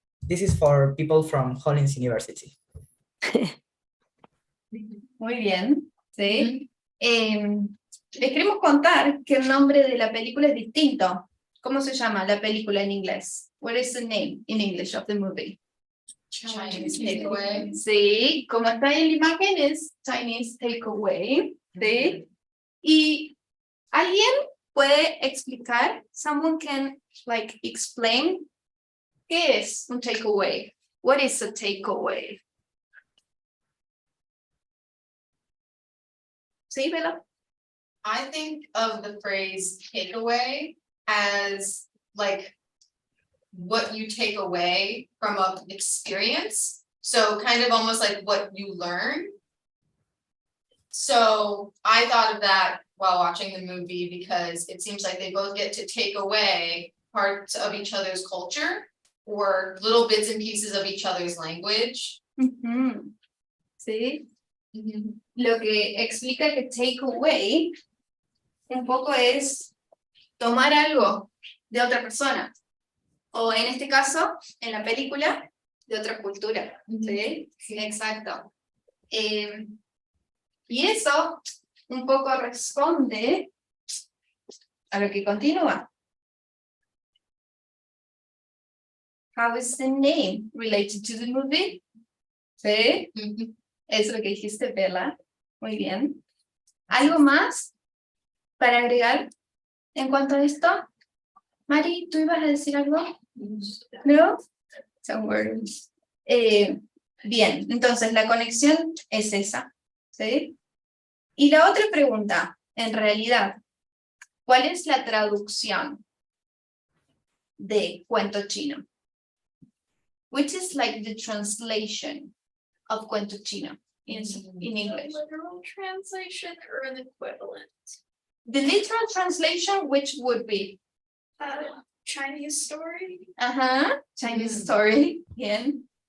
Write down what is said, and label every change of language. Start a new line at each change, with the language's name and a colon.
English: This is for people from Hollins University.
Spanish: Muy bien, ¿sí? Les queremos contar que el nombre de la película es distinto. ¿Cómo se llama la película en inglés?
English: What is the name in English of the movie? Chinese takeaway.
Spanish: Sí, como está en la imagen es Chinese Takeaway, ¿sí? Y alguien puede explicar,
English: someone can like explain
Spanish: qué es un takeaway.
English: What is a takeaway?
Spanish: Sí, Bella.
English: I think of the phrase takeaway as like what you take away from an experience. So kind of almost like what you learn. So I thought of that while watching the movie because it seems like they both get to take away parts of each other's culture or little bits and pieces of each other's language.
Spanish: Sí. Lo que explica que take away un poco es tomar algo de otra persona. O en este caso, en la película, de otra cultura. ¿Sí? Sí, exacto. Y eso un poco responde a lo que continúa.
English: How is the name related to the movie?
Spanish: ¿Sí? Es lo que dijiste, Bella. Muy bien. ¿Algo más para agregar en cuanto a esto? Mari, ¿tú ibas a decir algo? ¿No?
English: Some words.
Spanish: Bien, entonces la conexión es esa. ¿Sí? Y la otra pregunta, en realidad, ¿cuál es la traducción de cuento chino?
English: Which is like the translation of cuento chino in English? Literal translation or an equivalent? The literal translation, which would be? Chinese story. Chinese story.
Spanish: Bien.